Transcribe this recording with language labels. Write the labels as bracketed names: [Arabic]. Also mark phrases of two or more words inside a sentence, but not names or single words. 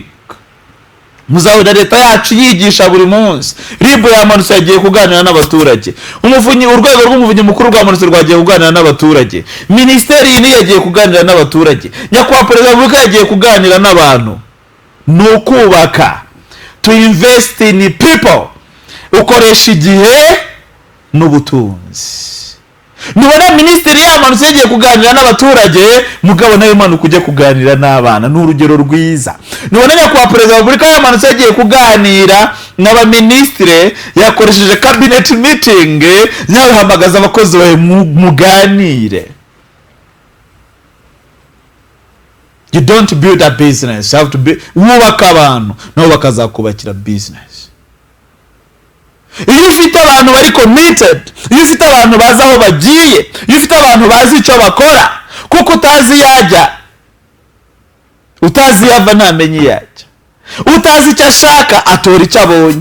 [Kinyarwanda] Muzabona leta yacu yigisha buri munsi. Ribu yamanutse yagiye kuganira n'abaturage. Urwego rw'umuvunyi mukuru rwamanutse rwagiye kuganira n'abaturage. Ministeri ni yagiye kuganira n'abaturage. Nyakubahwa Perezida wa Repubulika yagiye kuganira n'abantu. Ni ukubaka. [English] To invest in people. [Kinyarwanda] Ukoresha igihe n'ubutunzi. Nubona ministeri yamanutse yagiye kuganira n'abaturage, mugabo nawe manuka ujye kuganira n'abana. Ni urugero rwiza. Nubona nyakubahwa Perezida wa Repubulika yamanutse yagiye kuganira n'abaministre, yakoresheje [English] cabinet meeting, [Kinyarwanda] yahamagaza abakozi bawe muganire. [English] You don't build a business, you have to build. [Kinyarwanda] Wubaka abantu nabo bakazakubakira business. Iyo ufite abantu bari committed, iyo ufite abantu bazi aho bagiye, iyo ufite abantu bazi icyo bakora, kuko utazi yajya, utazi yava ntamenye yajya, utazi icyo ashaka atora icyo abonye.